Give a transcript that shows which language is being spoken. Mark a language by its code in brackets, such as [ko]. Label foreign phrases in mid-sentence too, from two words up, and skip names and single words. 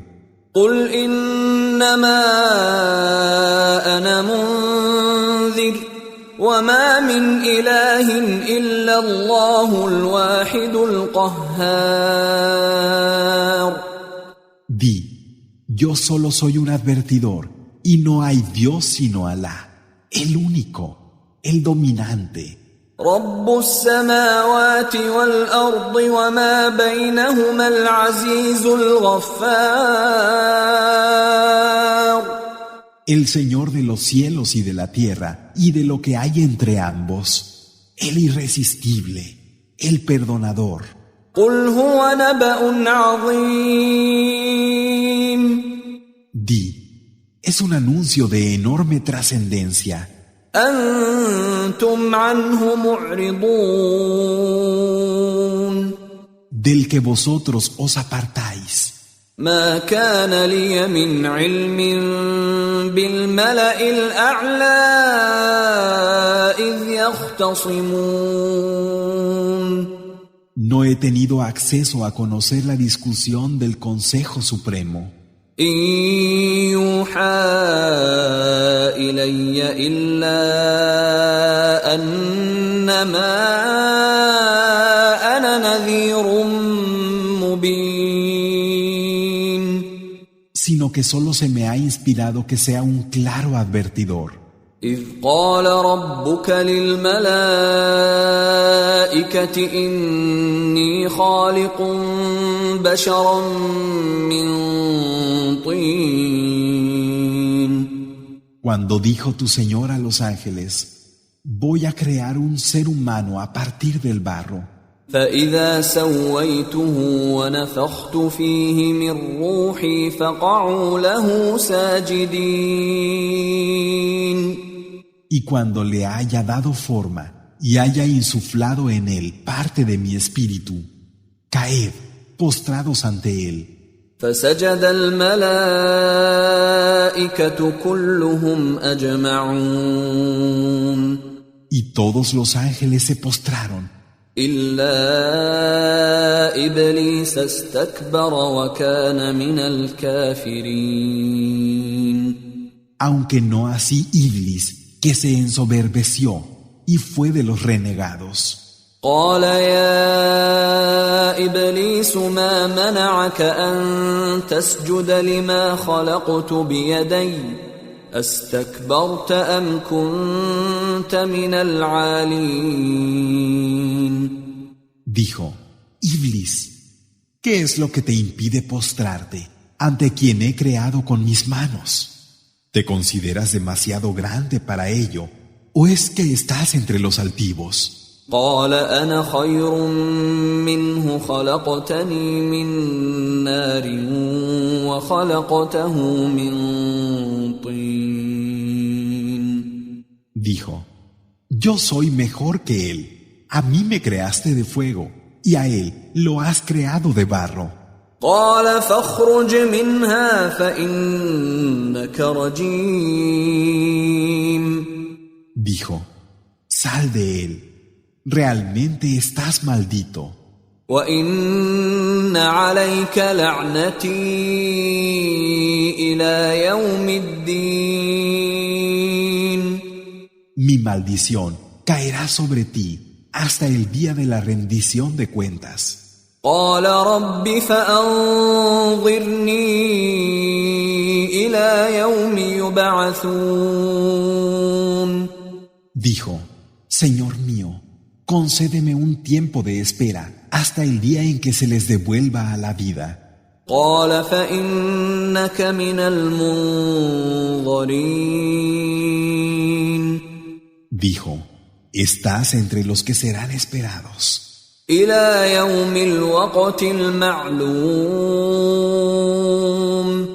[ar] قل إنما أنا منذر وما من إله إلا الله الواحد القهار. [es] Di, yo solo soy un advertidor y no hay Dios sino Alá, el único, el dominante. [ar] رب السماوات والأرض وما بينهما العزيز الغفار. [es] El Señor de los cielos y de la tierra y de lo que hay entre ambos, el irresistible, el perdonador. [ar] قل هو نبأ عظيم. [es] Di, es un anuncio de enorme trascendencia. [ar] أنتم عنه معرضون. [es] Del que vosotros os apartáis. [ar] ما كان لي من علم بالملأ الأعلى إذ يختصمون. [es] No he tenido acceso a conocer la discusión del Consejo Supremo. [ar] إن يوحى إلي إلا أنما أنا نذير مبين. [es] Sino que solo se me ha inspirado que sea un claro advertidor. [ar] إذ قال ربك للملائكة إني خالق بشرا من طين. [es] Cuando dijo tu Señor a los ángeles, voy a crear un ser humano a partir del barro. [ar] فإذا سويته ونفخت فيه من روحي فقعوا له ساجدين. [es] Y cuando le haya dado forma y haya insuflado en él parte de mi espíritu, caed postrados ante él. [ar] فسجد الملائكة كلهم أجمعون. [es] Y todos los ángeles se postraron, [ar] إلا إبليس استكبر وكان من الكافرين. [es] aunque no así Iblis, que se ensoberbeció y fue de los renegados. [ar] قال يا إبليس ما منعك أن تسجد لما خلقت بيدي أستكبرت أم كنت من العالين. [es] Dijo, Iblis, ¿qué es lo que te impide postrarte ante quien he creado con mis manos? ¿Te consideras demasiado grande para ello o es que estás entre los altivos? [ar] قال أنا خير منه خلقتني من نار وخلقته من طين. [es] Dijo, yo soy mejor que él. A mí me creaste de fuego y a él lo has creado de barro. [ar] قال فاخرج منها فإنك رجيم. [es] Dijo, sal de él. Realmente estás maldito. [ar] وإن عليك لعنتي إلى يوم الدين. [es] Mi maldición caerá sobre ti hasta el día de la rendición de cuentas. [ar] قال رب فأنظرني إلى يوم يبعثون. [es] Dijo, Señor mío, concédeme un tiempo de espera hasta el día en que se les devuelva a la vida. [ar] قال فإنك من المنظرين. [es] Dijo, estás entre los que serán esperados. [ar] إلى يوم الوقت المعلوم.